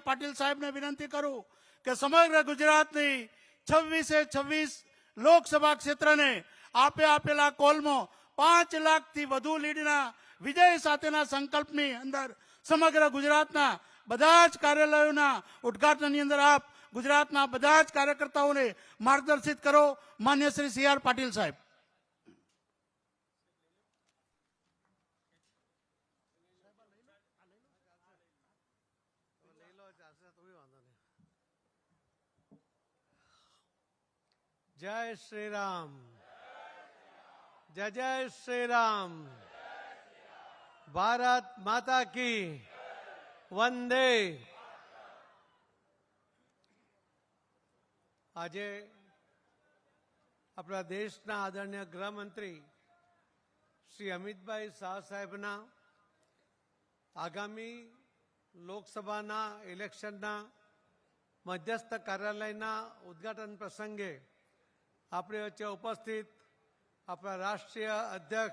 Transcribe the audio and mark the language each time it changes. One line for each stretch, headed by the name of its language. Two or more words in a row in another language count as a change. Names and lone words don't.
Gujarati: પાટીલ સાહેબને વિનંતી કરું કે સમગ્ર ગુજરાતની 26 લોકસભા ક્ષેત્રને આપેલા કોલમાં 5 લાખથી વધુ લીડના વિજય સાથેના સંકલ્પની અંદર સમગ્ર ગુજરાતના બધા જ કાર્યાલયોના ઉદ્ઘાટનની અંદર આપ ગુજરાતના બધા જ કાર્યકર્તાઓને માર્ગદર્શિત કરો। માન્ય શ્રી સી.આર. પાટીલ સાહેબ।
Hindi: जय श्री राम। जय जय श्री राम। भारत माता की। वंदे।
Gujarati: આજે આપણા દેશના આદરણીય ગૃહમંત્રી શ્રી અમિતભાઈ શાહ સાહેબના આગામી લોકસભાના ઇલેક્શનના મધ્યસ્થ કાર્યાલયના ઉદ્ઘાટન પ્રસંગે આપણી વચ્ચે ઉપસ્થિત આપણા રાષ્ટ્રીય